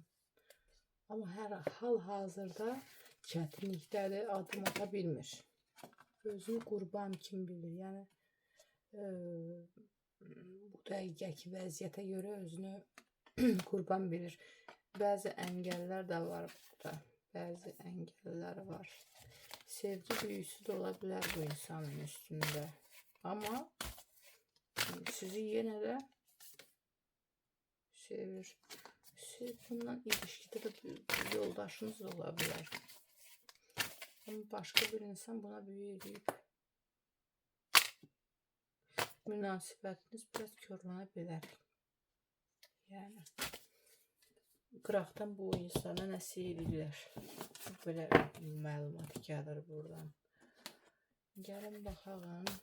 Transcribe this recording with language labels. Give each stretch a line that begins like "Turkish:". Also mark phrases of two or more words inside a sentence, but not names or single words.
Azerbaijani: Amma hər hal-hazırda çətinlikdədir, adım ata bilmir. Özünü qurban kim bilir. Yəni bu dəqiqəki vəziyyətə görə özünü qurban bilir. Bəzi əngəllər də var burada. Bəzi əngəllər var.
Turkish: Sevgi büyüsü de olabilir bu insanın üstünde. Ama sizi yine de sevir. Siz bundan ilişkide de bir yoldaşınız da olabilir. Ama başka bir insan buna büyü edip
Azerbaijani: münasibətiniz biraz körlənə Yani qıraqdan bu insana nəsə edirlər. Böyle məlumat gəlir buradan. Gəlin baxalım.